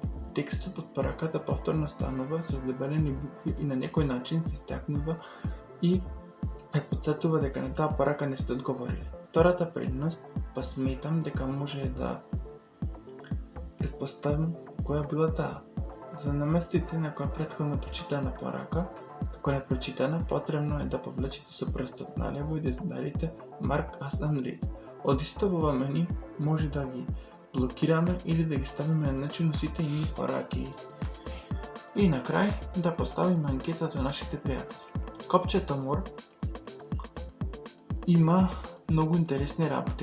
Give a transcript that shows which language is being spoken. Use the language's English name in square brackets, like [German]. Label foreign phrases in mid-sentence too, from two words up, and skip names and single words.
[Macedonian] Текстот од пораката повторно станува со здебелени букви и на некој начин се истакнува и потсетува дека на таа порака не сте одговорили. Втората предност, па сметам дека може да предпоставам која била таа. За да наместите некоја претходно прочитана порака, како непрочитана, потребно е да повлечете со прстот налево и да изберете [English] Mark as unread. [Macedonian] Од исто во меню може да ги блокираме или да ги ставиме на начин сите и пораки. И на крај да поставиме анкета до нашите пријатели. Копчето More има многу интересни работи.